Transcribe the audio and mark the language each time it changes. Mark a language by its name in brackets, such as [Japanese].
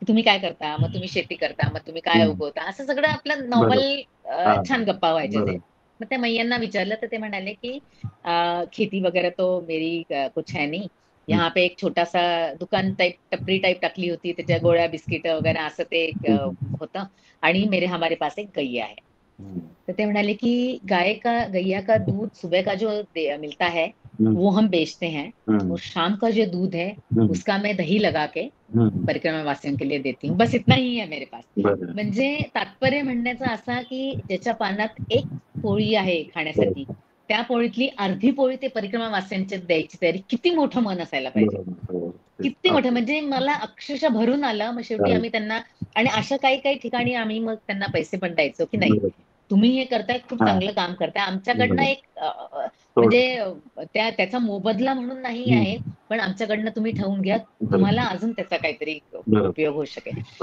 [Marathi] तुम्ही काय करता, मग तुम्ही शेती करता, मग तुम्ही काय उगवता, असं सगळं आपलं नॉर्मल छान गप्पा व्हायचे ते. मग त्या मैयांना विचारलं तर ते म्हणाले की [Hindi] खेती वगैरह तो मेरी कुछ है नहीं, यहाँ पे एक छोटा सा दुकान टाइप, [Marathi] टपरी टाइप टाकली होती, त्याच्या गोळ्या बिस्किट वगैरे असं ते होतं. [Hindi] आणि हमारे पास एक गैया है. [Marathi] तो ते म्हणाले की [Hindi] गैया का दूध सुबह का जो मिलता है वो हम बेचते हैं, और शाम का जो दूध है उसका मैं दही लगा के परिक्रमा वासियों के लिए देती हूँ. बस इतना ही है मेरे पास. [Marathi] म्हणजे तात्पर्य म्हणण्याचा असा की ज्याच्या पानात एक पोळी आहे खाण्यासाठी, त्या पोळीतली अर्धी पोळी ते परिक्रमा वासियांच्या द्यायची तयारी. किती मोठं मन असायला पाहिजे, किती मोठं. म्हणजे मला अक्षरशः भरून आलं. मग शेवटी आम्ही त्यांना, आणि अशा काही ठिकाणी आम्ही मग त्यांना पैसे पण द्यायचो की नाही, तुम्ही हे करताय, खूप चांगलं काम करताय, आमच्याकडनं एक म्हणजे त्याचा मोबदला म्हणून नाही आहे, पण आमच्याकडनं तुम्ही ठेवून घ्या, तुम्हाला अजून त्याचा काहीतरी उपयोग होऊ शकेल.